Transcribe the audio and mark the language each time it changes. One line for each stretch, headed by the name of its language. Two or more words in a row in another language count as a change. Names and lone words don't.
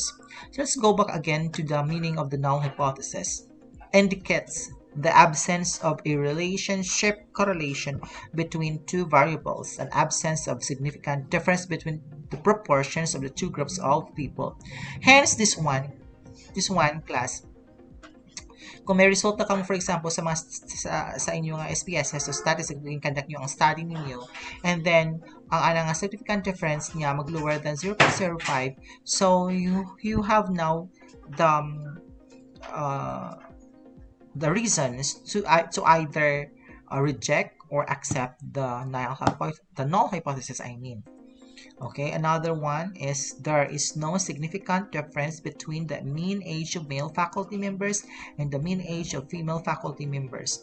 English: So let's go back again to the meaning of the null hypothesis. Indicates the absence of a relationship correlation between two variables, an absence of significant difference between the proportions of the two groups of people. Hence, this one class,
Hiligaynon: kung may result na kamo,
English: for example,
Hiligaynon: sa inyong
English: SPSS, so statistics, conduct
Hiligaynon: nyo ang
English: study ninyo, and then, ang significant difference niya mag-lower than 0.05, so you have now the reasons to either reject or accept the null hypothesis, Okay, another one is there is no significant difference between the mean age of male faculty members and the mean age of female faculty members.